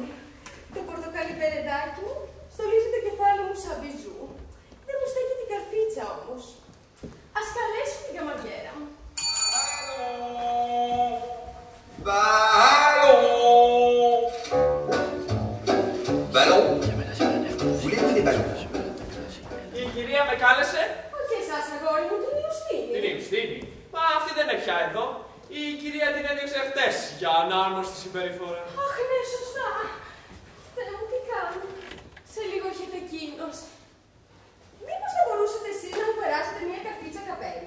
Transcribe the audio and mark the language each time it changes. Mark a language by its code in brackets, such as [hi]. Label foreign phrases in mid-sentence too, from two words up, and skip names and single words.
[el] Το πορτοκάλι περεντάκι μου στολίζει το κεφάλι μου σαν μπιζού. Δεν μου στέκει την καρφίτσα όμως. Ας καλέσουμε τη γαμαριέρα μου. [fr] Ballon. Voulez-vous des ballons? [el] με κάλεσε. Όχι εσάς, αγόρι μου, την Ιουστίνη. Την Ιουστίνη. Μα αυτή δεν είναι πια εδώ. Η κυρία την έδιωξε χτες για ανάρμοστη συμπεριφορά. Αχ, ναι, σωστά. Θεέ μου, τι κάνω. Σε λίγο έρχεται εκείνος. Μήπως θα μπορούσατε εσείς να μου περάσετε μια καφίτσα καπέλι.